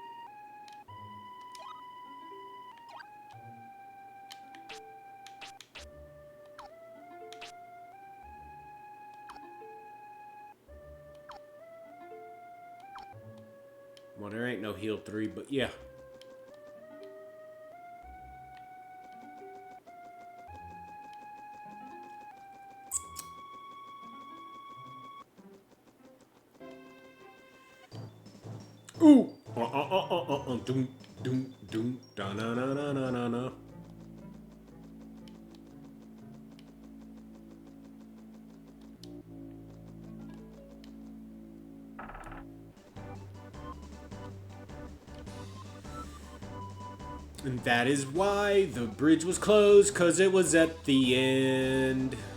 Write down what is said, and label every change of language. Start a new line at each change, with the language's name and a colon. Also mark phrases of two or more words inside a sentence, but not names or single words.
English: Well, there ain't no heal 3, but yeah. Ooh. Doom, doom, doom, da na na na na na na. And that is why the bridge was closed, 'cause it was at the end.